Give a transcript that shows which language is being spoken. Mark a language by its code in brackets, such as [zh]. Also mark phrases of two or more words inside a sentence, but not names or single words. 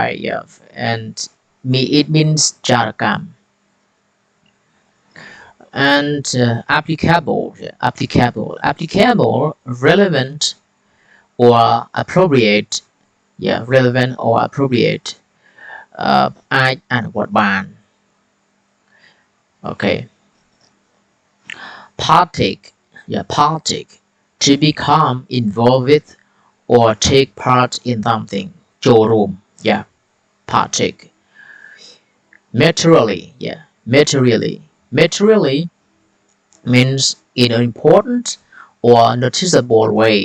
[en] Yeah. And it means jargon. And applicable, relevant or appropriate. Yeah. Relevant or appropriate. [km] អាចអនុវត្តបាន Okay. [en] Partake. To become involved with or take part in something. ចូលរួម Yeah. Partake. Materially means in an important or noticeable way.